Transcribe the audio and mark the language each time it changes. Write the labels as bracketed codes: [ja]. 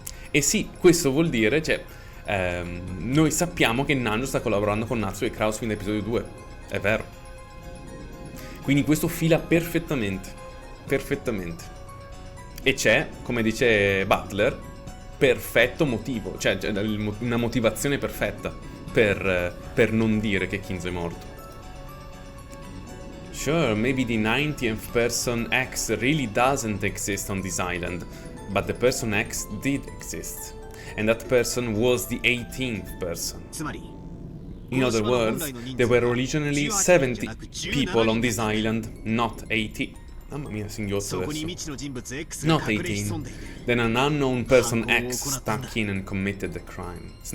[it] E sì, questo vuol dire, cioè, noi sappiamo che Nanjo sta collaborando con Natsu e Kraus fin da episodio 2. È vero. Quindi questo fila perfettamente. Perfettamente. E c'è, come dice Battler, perfetto motivo. Cioè una motivazione perfetta per non dire che Kinzo è morto. [en] Sure, maybe the 90th person X really doesn't exist on this island. But the person X did exist, and that person was the 18th person. In other words, there were originally 70 people on this island, not 80. [it] Mamma mia, singhiozzo adesso. [en] Not 18. Then an unknown person X snuck in and committed the crime.